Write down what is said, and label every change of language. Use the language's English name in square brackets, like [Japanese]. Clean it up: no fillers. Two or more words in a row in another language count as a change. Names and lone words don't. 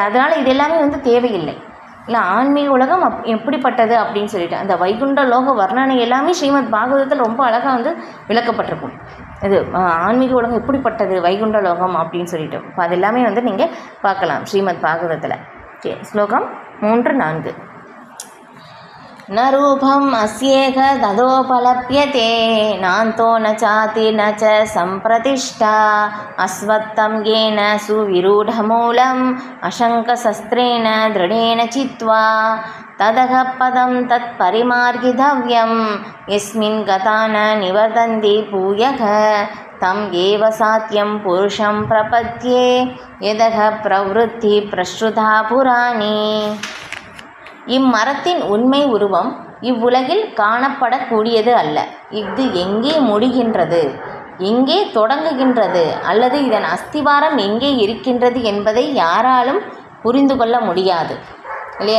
[Tamil] அதனால் இது எல்லாமே வந்து தேவையில்லை இல்லை. ஆன்மீக உலகம் எப்படிப்பட்டது அப்படின்னு சொல்லிட்டு அந்த வைகுண்ட லோக வர்ணனை எல்லாமே ஸ்ரீமத் பாகவதத்தில் ரொம்ப அழகாக வந்து விளக்கப்பட்டிருக்கும். இது ஆன்மீக உலகம் எப்படிப்பட்டது வைகுண்ட லோகம் அப்படின்னு சொல்லிட்டு இப்போ அது எல்லாமே வந்து நீங்கள் பார்க்கலாம் ஸ்ரீமத் பாகவதத்தில். ஸ்லோகம் 3-4. [Sanskrit] न रूपम् अस्येह तदोपलप्यते नान्तो न चाति न च सम्प्रतिष्ठा अस्वत्थं येन सुविरूढमूलम् अशङ्कशस्त्रेण दृढेन चित्वा तदह पदं तत्परिमार्गितव्यं यस्मिन् गता न निवर्तन्ति भूयः तम् एव सात्यं पुरुषं प्रपद्ये यदः प्रवृत्ति प्रश्रुता पुराणी. [Tamil] இம்மரத்தின் உண்மை உருவம் இவ்வுலகில் காணப்படக்கூடியது அல்ல. இது எங்கே முடிகின்றது, எங்கே தொடங்குகின்றது, அல்லது இதன் அஸ்திவாரம் எங்கே இருக்கின்றது என்பதை யாராலும் புரிந்து கொள்ள முடியாது இல்லையா.